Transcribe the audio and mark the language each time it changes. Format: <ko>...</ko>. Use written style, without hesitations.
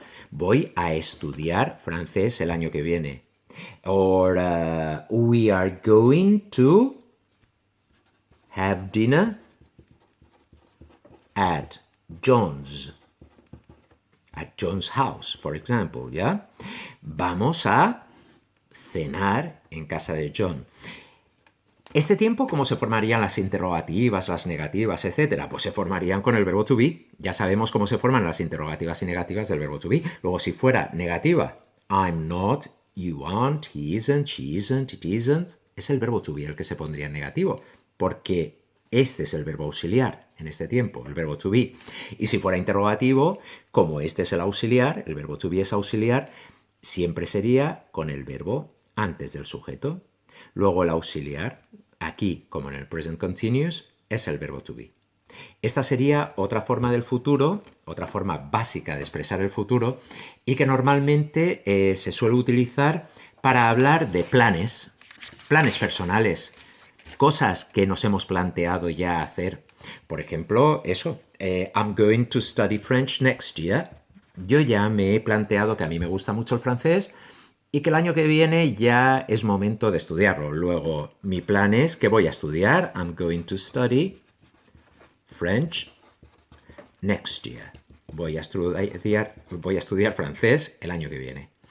<es>Voy a estudiar francés el año que viene.</es> <en>Or we are going to have dinner at John's house, for example, ¿ya?</en> <es>Vamos a cenar en casa de John. Este tiempo, ¿cómo se formarían las interrogativas, las negativas, etcétera? Pues se formarían con el verbo to be. Ya sabemos cómo se forman las interrogativas y negativas del verbo to be. Luego, si fuera negativa,</es> <en>I'm not, you aren't, he isn't, she isn't, it isn't,</en> <es>es el verbo to be el que se pondría en negativo, porque este es el verbo auxiliar en este tiempo, el verbo to be. Y si fuera interrogativo, como este es el auxiliar, el verbo to be es auxiliar, siempre sería con el verbo antes del sujeto. Luego el auxiliar, aquí como en el present continuous, es el verbo to be. Esta sería otra forma del futuro, otra forma básica de expresar el futuro y que normalmente se suele utilizar para hablar de planes personales, cosas que nos hemos planteado ya hacer. Por ejemplo, eso,</es> <en>I'm going to study French next year.</en> <es>Yo ya me he planteado que a mí me gusta mucho el francés y que el año que viene ya es momento de estudiarlo. Luego, mi plan es que voy a estudiar,</es> <en>I'm going to study French next year.</en> <es>Voy a estudiar francés el año que viene.</es>